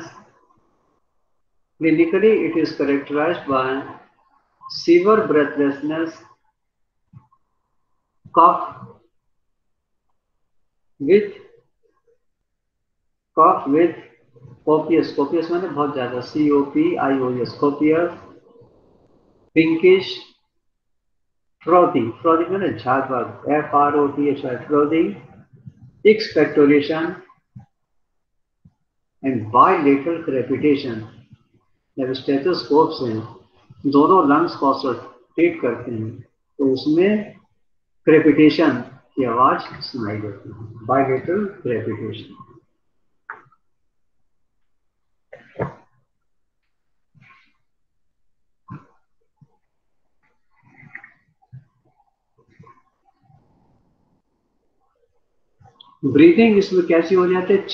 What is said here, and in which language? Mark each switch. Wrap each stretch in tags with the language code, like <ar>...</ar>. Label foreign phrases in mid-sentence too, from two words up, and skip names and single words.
<en>Clinically, it is characterized by severe breathlessness, cough with copious</en> <hi>माने बहुत ज्यादा,</hi> <en>COPIOUS, copious, pinkish, frothy</en> <hi>माने झाग,</hi> <en>FROTHY, frothy, expectoration and bilateral crepitation.</en> <hi>जब स्टेथोस्कोप से दोनों लंग्स को ऑब्जर्व करते हैं तो उसमें क्रेपिटेशन की आवाज सुनाई देती है,</hi> <en>bilateral crepitation.</en> <hi>ब्रीथिंग इसमें कैसी हो जाती है?</hi>